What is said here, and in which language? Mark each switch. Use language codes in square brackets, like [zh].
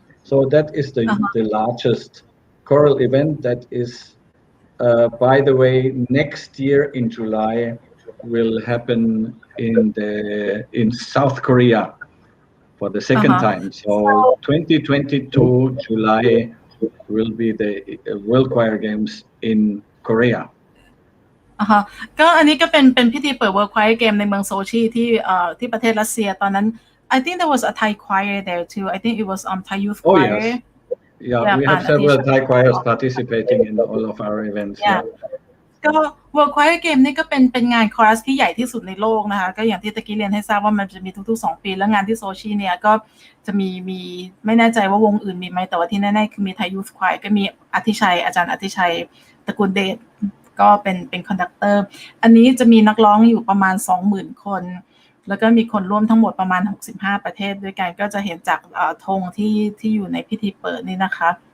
[en] So that is the largest choral event that is.By the way, next year in July will happen in South Korea for the second time. So 2022 July will be the World Choir Games in Korea. [th] ก็อันนี้ก็เป็นพิธีเปิด World Choir Game ในเมืองโซชีที่ประเทศรัสเซียตอนนั้น [en] I think there was a Thai choir there too. I think it was Thai youth choir. Oh, yes.Yeah, we have several Thai choirs participating in all of our events. Yeah. [th] ก็ World Choir Game นี่ก็เป็นงานคอรัสที่ใหญ่ที่สุดในโลกนะคะก็อย่างที่ตะกี้เรียนให้ทราบว่ามันจะมีทุกๆ2 ปีแล้วงานที่โซชีเนี่ยก็จะมีไม่แน่ใจว่าวงอื่นมีไหมแต่ว่าที่แน่ๆคือมี Thai Youth Choir ก็มีอาจารย์อธิชัยตระกูลเดชก็เป็นคอนดักเตอร์อันนี้จะมีนักร้องอยู่ประมาณ 20,000 คนแล้วก็มีคนร่วมทั้งหมดประมาณ65 ประเทศด้วยกันก็จะเห็นจากธงที่อยู่ในพิธีเปิดนี่นะคะ